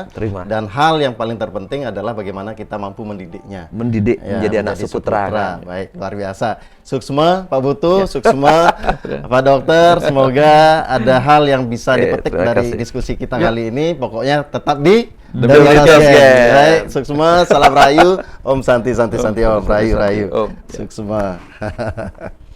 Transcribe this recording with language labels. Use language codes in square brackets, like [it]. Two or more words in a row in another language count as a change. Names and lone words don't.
[id] Dan hal yang paling terpenting adalah bagaimana kita mampu mendidiknya. Menjadi anak suputra. Baik, luar biasa. Suksma, Pak Putu, suksma, Pak Dokter. Semoga ada hal yang bisa dipetik dari diskusi kita kali ini. Pokoknya tetap di Baik, suksma, salam rayu, Om Santi Om, rayu. Suksma.